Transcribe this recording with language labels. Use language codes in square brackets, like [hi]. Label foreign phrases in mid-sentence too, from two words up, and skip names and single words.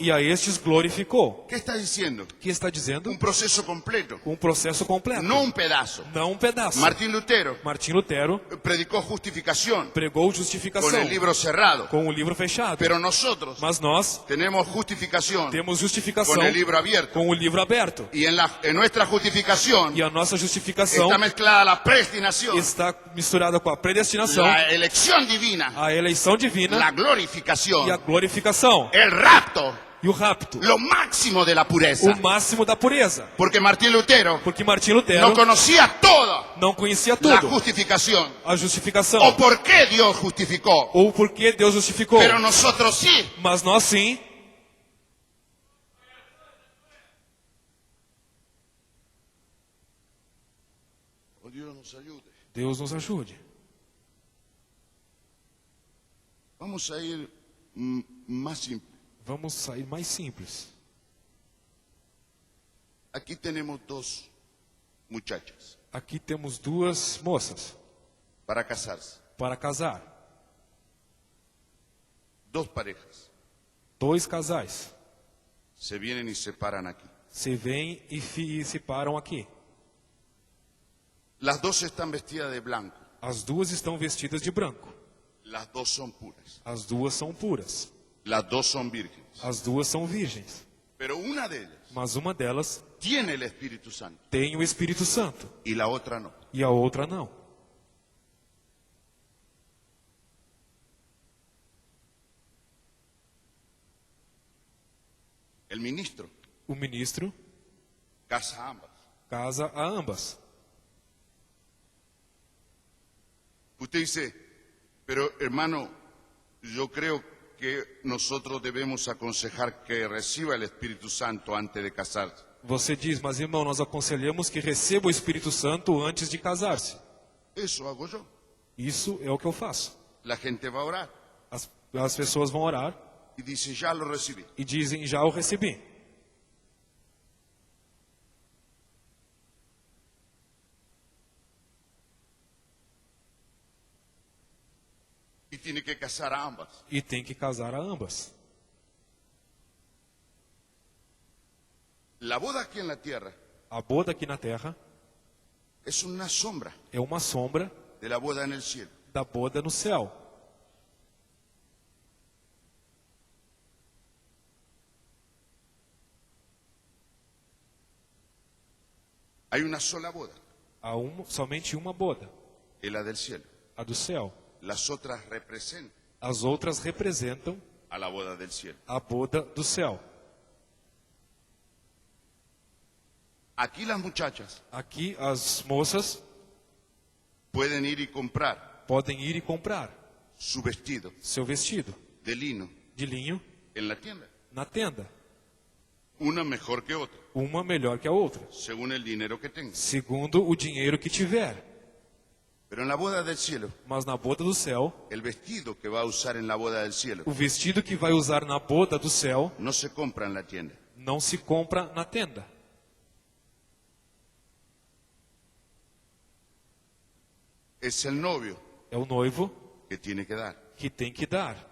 [pt] e a estes glorificou. [es] ¿Qué está diciendo? [pt] Que está dizendo? [es] Un proceso completo, [pt] Um processo completo, [es] no un pedazo. [pt] não um pedaço. [es] Martín Lutero [pt] Martim Lutero [es] predicó justificación [pt] pregou [es] con [pt] justificação [es] el libro cerrado, [pt] com o livro fechado, [es] pero nosotros [pt] mas nós [es] tenemos justificación [pt] temos justificação [es] con el libro abierto. [pt] com o livro aberto. [es] Y en nuestra justificación [pt] E a nossa justificação [es] está mezclada la predestinación, [pt] está misturada com a predestinação, [es] la elección divina, [pt] a eleição divina [es] la [pt] e a [es] glorificación, [pt] glorificação [es] el rapto, [pt] e o rapto, [es] lo máximo de la pureza. [pt] o máximo da pureza. [es] Porque Martín Lutero [pt] Porque Martim Lutero [es] no conocía toda [pt] não conhecia [es] la [pt] tudo, [es] justificación [pt] a justificação, [es] o por qué Dios justificó, [pt] ou por que Deus justificou. [es] pero nosotros sí. [pt] Mas nós sim. [es] Oh, Dios nos ayude. [pt] Deus nos ajude. [es] Vamos a ir más simple. [pt] Vamos sair mais simples. [es] Aquí tenemos dos muchachas [pt] Aqui temos duas moças [es] para casarse, [pt] para casar. [es] dos parejas. [pt] Dois casais [es] Se vienen y se paran aquí. [pt] se veem e se param aqui. [es] Las dos están vestidas de blanco. [pt] As duas estão vestidas de branco. [es] Las dos son puras. [pt] As duas são puras. [es] Las dos son vírgenes. [pt] As duas são virgens. [es] Pero una de ellas [pt] Mas uma delas [es] tiene el Espíritu Santo [pt] tem o Espírito Santo [es] y la otra no. [pt] e a outra não. [es] El ministro [pt] O ministro [es] casa a ambas. [pt] casa a ambas. [es] Usted dice, pero hermano, yo creo que nosotros debemos aconsejar que reciba el Espíritu Santo antes de casarse. [pt] Você diz, mas irmão, nós aconselhamos que receba o Espírito Santo antes de casar-se. [es] Eso hago yo. [pt] Isso é o que eu faço. [es] La gente va a orar [pt] As pessoas vão orar [es] y dice, ya lo recibí. [pt] e dizem, já o recebi. [es] Y tiene que casar a ambas. [pt] E tem que casar a ambas. [es] La boda aquí en la tierra [pt] A boda aqui na terra [es] es una sombra [pt] é uma sombra [es] de la boda en el cielo. [pt] da boda no céu. [es] Hay una sola boda, [pt] Há somente uma boda, [es] es la del cielo. [pt] a do céu. [es] Las otras representan [pt] As outras representam [es] a la boda del cielo. [pt] a boda do céu. [es] Aquí las muchachas [pt] Aqui as moças [es] pueden ir y comprar [pt] podem ir e comprar [es] su vestido [pt] seu vestido [es] de lino [pt] de linho [es] en la tienda. [pt] na tenda. [es] Una mejor que otra, [pt] Uma melhor que a outra, [es] según el dinero que tenga. [pt] segundo o dinheiro que tiver. [es] Pero en la boda del cielo, [pt] Mas na boda do céu, [es] el vestido que va a usar en la boda del cielo [pt] o vestido que vai usar na boda do céu [es] no se compra en la tienda. [pt] não se compra na tenda. [es] Es el novio [pt] É o noivo [es] que tiene que dar. [pt] que tem que dar.